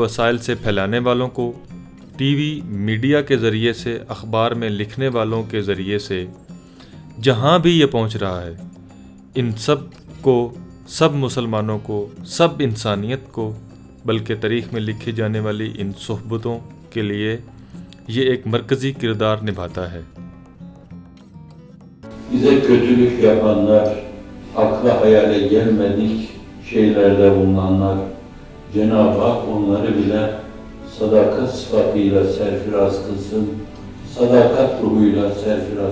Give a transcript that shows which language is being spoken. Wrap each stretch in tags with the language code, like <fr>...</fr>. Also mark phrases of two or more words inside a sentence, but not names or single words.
<hi>वसाइल से फैलाने वालों को,</hi> <en>TV media</en> <hi>के ज़रिए से, अखबार में लिखने वालों के ज़रिए से जहाँ भी ये पहुँच रहा है, इन सब को, सब मुसलमानों को, सब इंसानियत को, बल्कि तारीख़ में लिखी जाने वाली इन सोहबतों के लिए ये एक मरकज़ी किरदार निभाता है।</hi> <tr>Bize kötülük yapanlar, akla hayale gelmedik şeylerde bulunanlar, Cenab-ı Hak onları bile sadaka sıfatıyla serfiraz kılsın, sadakat ruhuyla serfiraz</tr>